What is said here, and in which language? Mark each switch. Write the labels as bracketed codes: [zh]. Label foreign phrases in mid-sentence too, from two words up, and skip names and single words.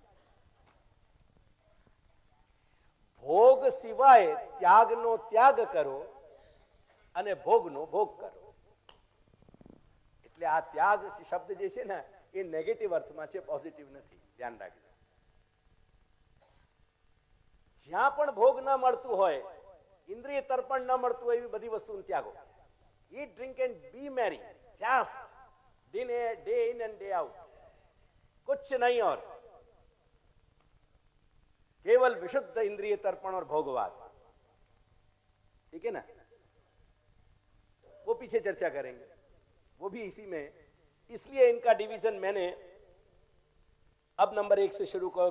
[gu] ભોગ સિવાય ત્યાગનો ત્યાગ કરો અને ભોગનો ભોગ કરો। એટલે આ ત્યાગ શબ્દ જે છે ને એ નેગેટિવ અર્થમાં છે, પોઝિટિવ નથી, ધ્યાન રાખજો। જ્યાં પણ ભોગ ન મળતું હોય, [hi] इंद्रिय तर्पण [gu] न મળતું હોય, એવી બધી વસ્તુને ત્યાગો। [en] Eat drink and be merry, just day in and day out, [hi] कुछ नहीं और केवल विशुद्ध इंद्रिय तर्पण और भोगवाद, ठीक है ना। वो पीछे चर्चा करेंगे, वो भी इसी में, इसलिए इनका डिवीजन मैंने अब नंबर 1 से शुरू करो।